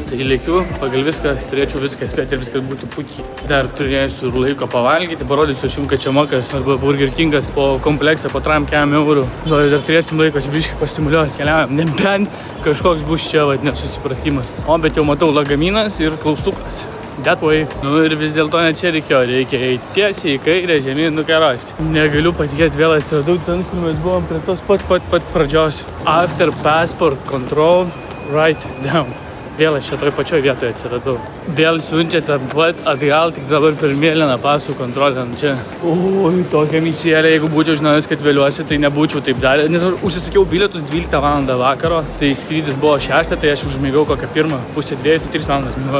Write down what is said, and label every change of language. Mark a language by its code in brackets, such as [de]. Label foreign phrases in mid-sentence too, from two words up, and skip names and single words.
[lt] Tai lėkiu, pagal viską, turėčiau viską spėti ir viskas būtų puikiai. Dar turėsiu laiko pavalgyti, parodysiu aš jums kačiamokas arba Burger Kingas po kompleksą, po tram kem eurų. Žodžiu, dar turėsim laiko čia biškai pastimuliuoti, keliaujam, nebent kažkoks bus čia, nesusipratimas. O, bet jau matau lagaminas ir klaustukas. [en] That way. [lt] Nu ir vis dėlto ne čia reikėjo, reikia eiti tiesiai į kairę, žemyn, nukeros. Negaliu patikėti, vėl atsiradau ten, kur mes buvom prie tos pat pradžios. [en] After passport control, right down. [lt] Vėl aš čia toj pačioj vietoje atsiradau. Vėl siunčia tą pat atgal, tik dabar per mėlyną pasų kontrolę. Čia. Oi, tokia misėlė, jeigu būčiau žinojęs, kad vėliuosi, tai nebūčiau taip darę. Nes aš užsisakiau bilietus 12 val. Vakaro, tai skrydis buvo 6, tai aš užmigau kokią 1:30, tai 3 valandas migau.